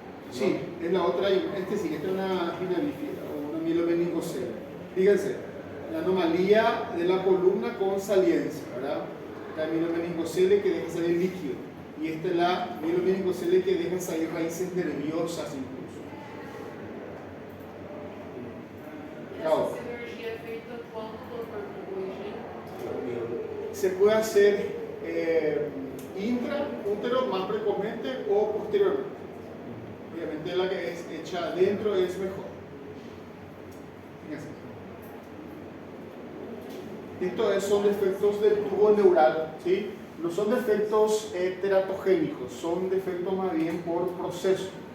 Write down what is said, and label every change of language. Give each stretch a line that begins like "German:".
Spanish: Sí, es la otra, esta es una espina bífida o una mielomeningocele. Fíjense, la anomalía de la columna con saliencia, ¿verdad? Esta es la mielomeningocele que deja salir líquido. Y esta es la mielomeningocele que deja salir raíces nerviosas incluso. Claro.
Portuguese: Essa cirurgia é feita quando o doutor hoje?
Spanish: Se puede hacer intraútero más precocemente o posteriormente. Obviamente la que es hecha adentro es mejor. Fíjense. Estos son defectos del tubo neural, ¿sí? No son defectos teratogénicos, son defectos más bien por proceso.